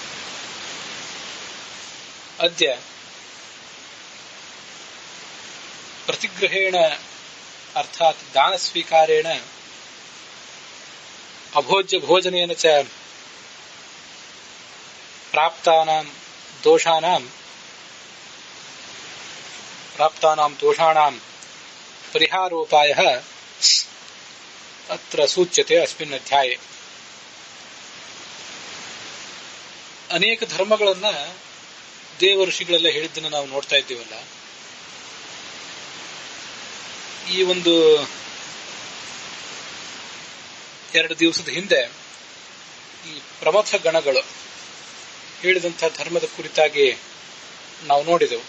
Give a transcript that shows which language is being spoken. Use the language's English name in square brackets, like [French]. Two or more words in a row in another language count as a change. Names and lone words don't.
[Sanskrit] अद्य प्रतिग्रहेण अर्थात् दानस्वीकारेण अभोज्य भोजनेन च प्राप्तानां दोषाणां परिहारोपायः अत्र सूच्यते अस्मिन् अध्याये. [Kannada] ಅನೇಕ ಧರ್ಮಗಳನ್ನ ದೇವಋಷಿಗಳೆಲ್ಲ ಹೇಳಿದ್ದನ್ನು ನಾವು ನೋಡ್ತಾ ಇದ್ದೀವಲ್ಲ. ಈ ಒಂದು 2 ದಿವಸದ ಹಿಂದೆ ಈ ಪ್ರಮಥ ಗಣಗಳು ಹೇಳಿದಂತಹ ಧರ್ಮದ ಕುರಿತಾಗಿ ನಾವು ನೋಡಿದೆವು.